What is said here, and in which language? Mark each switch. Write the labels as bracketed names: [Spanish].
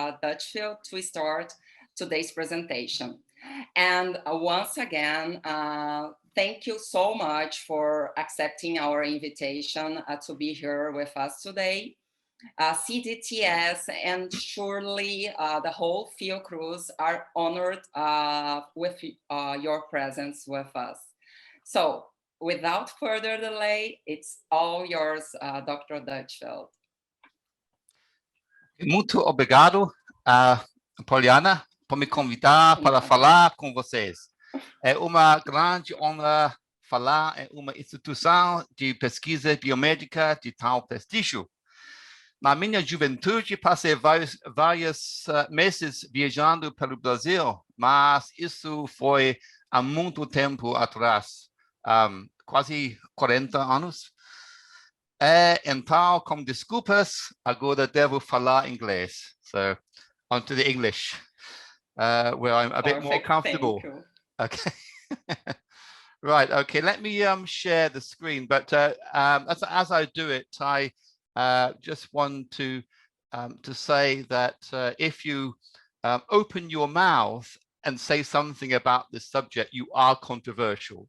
[English] Dutchfield, to start today's presentation. And once again, thank you so much for accepting our invitation to be here with us today. CDTS and surely the whole field crews are honored with your presence with us. So without further delay, it's all yours, Dr. Dutchfield. [Portuguese] Muito obrigado, Poliana, por me convidar para falar com vocês. É uma grande honra falar em uma instituição de pesquisa biomédica de tal prestígio. Na minha juventude, passei vários meses viajando pelo Brasil, mas isso foi há muito tempo atrás, quase 40 anos. Então, com desculpas, agora devo falar inglês. [English] So, on to the English, where I'm a bit more comfortable. Okay. Right, okay, let me share the screen, but as I do it, I just want to say that if you open your mouth and say something about this subject, you are controversial.